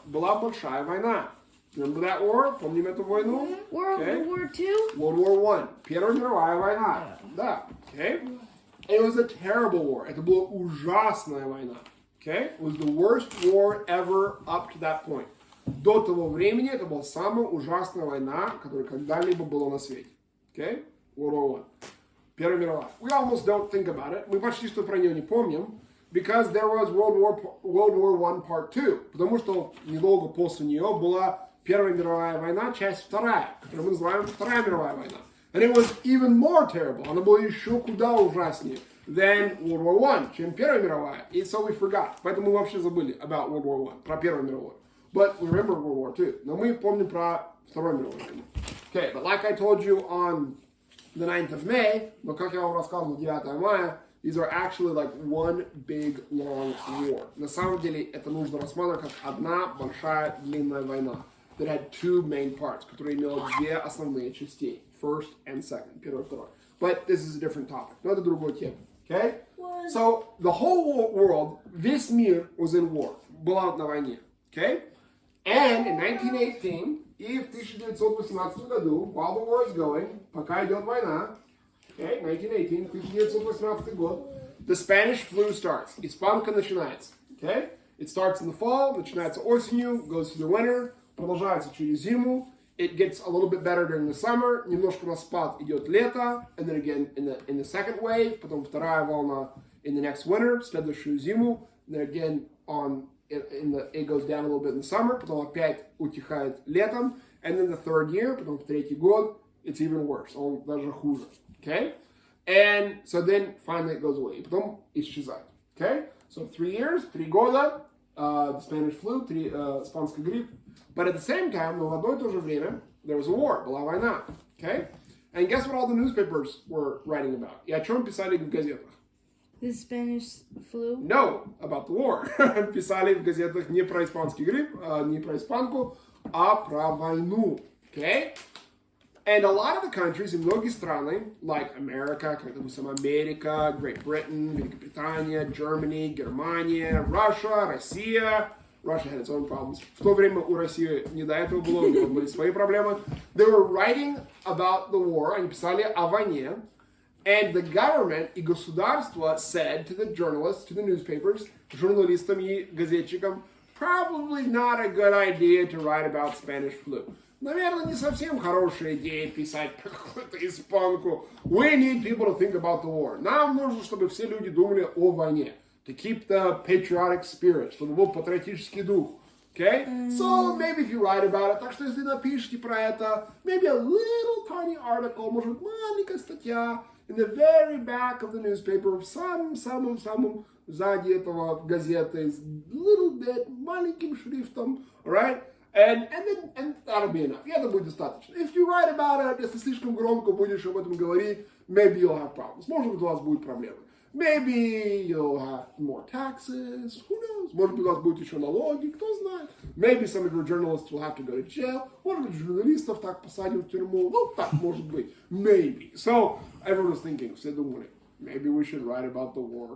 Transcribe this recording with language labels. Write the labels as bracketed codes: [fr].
[ru] Была большая война. [en] Remember that war? [ru] Помним эту войну? [en] World War II? [ru] World War I. Первая мировая война. Да. Okay? [en] It was a terrible war. [ru] Это была ужасная война. [en] Okay? It was the worst war ever up to that point. [ru] До того времени это была самая ужасная война, которая когда-либо была на свете. [en] Okay? World War I. [ru] Первая мировая. [en] We almost don't think about it. [ru] Мы почти что про нее не помним. [en] Because there was World War I Part 2. [ru] Потому что недолго после нее была Первая мировая война, часть вторая, которую мы называем Вторая мировая война. [en] And it was even more terrible. [ru] Она была еще куда ужаснее [en] than World War I, [ru] чем Первая мировая. [en] And so we forgot. [ru] Поэтому мы вообще забыли [en] about World War I, [ru] про Первую мировую. [en] But we remember World War II. [ru] Но мы помним про Вторую мировую войну. [en] Okay, but like I told you on the 9th of May, [ru] но как я вам рассказывал 9 мая, [en] these are actually like one big long war. [ru] На самом деле это нужно рассматривать как одна большая длинная война. [en] That had two main parts, [ru] которые имела две основные части. [en] First and second. [ru] Первое и второе. [en] But this is a different topic. [ru] Но это другой тема. Okay? [en] So, the whole world, [ru] весь мир [en] was in war. [ru] Была на войне. Okay? [en] And in 1918, [ru] и в 1918 году, [en] while the war is going, [ru] пока идет война, [en] okay, 1918, [ru] 1918 год, [en] the Spanish flu starts. [ru] Испанка начинается. Okay? [en] It starts in the fall, [ru] начинается осенью, [en] goes to the winter, [ru] продолжается через зиму. [en] It gets a little bit better during the summer. [ru] Немножко на спад идет лето. [en] And then again in the second wave. [ru] Потом вторая волна [en] in the next winter. [ru] Следующую зиму. [en] And then again it goes down a little bit in the summer. [ru] Потом опять утихает летом. [en] And then the third year. [ru] Потом в третий год. [en] It's even worse. [ru] Он даже хуже. [en] Okay? And so then finally it goes away. [ru] И потом исчезает. Okay? [en] So 3 years, [ru] 3 года, [en] the Spanish flu, [ru] испанский грипп. [en] But at the same time, [ru] в одно и то же время, [en] there was a war, [ru] была война. [en] Okay? And guess what all the newspapers were writing about? [ru] И о чем писали в газетах? [en] The Spanish flu. No, about the war. [ru] Писали в газетах не про испанский грипп, не про испанку, а про войну. [en] Okay? And a lot of the countries, [ru] и многие страны, [en] like America, [ru] как, допустим, Америка, [en] Great Britain, Великобритания, Germany, Германия, Russia, Россия. Russia had its own problems. [ru] В то время у России не до этого было, у него были свои проблемы. [en] They were writing about the war, [ru] они писали о войне. [en] And the government [ru] и государство [en] said to the journalists, to the newspapers, [ru] журналистам и газетчикам, [en] probably not a good idea to write about Spanish flu. [ru] Наверное, не совсем хорошая идея писать про какую-то испанку. [en] We need people to think about the war. [ru] Нам нужно, чтобы все люди думали о войне. [en] To keep the patriotic spirit, [ru] чтобы был патриотический дух. [en] Okay? So, maybe if you write about it, [ru] так что если напишите про это, [en] maybe a little tiny article, [ru] может быть, маленькая статья, [en] in the very back of the newspaper, [ru] в самом сзади этого газеты, [en] little bit, [ru] маленьким шрифтом, [en] right? And that'll be enough. [ru] И это будет достаточно. [en] If you write about it, [ru] если слишком громко будешь об этом говорить, [en] maybe you'll have problems. [ru] Может быть, у вас будут проблемы. [en] Maybe you'll have more taxes. Who knows? [ru] Может быть, у вас будут еще налоги. Кто знает? [en] Maybe some of your journalists will have to go to jail. [ru] Может быть, журналистов так посадят в тюрьму. Ну, так может быть. Maybe. [en] So, everyone was thinking, [ru] все думали, [en] maybe we should write about the war.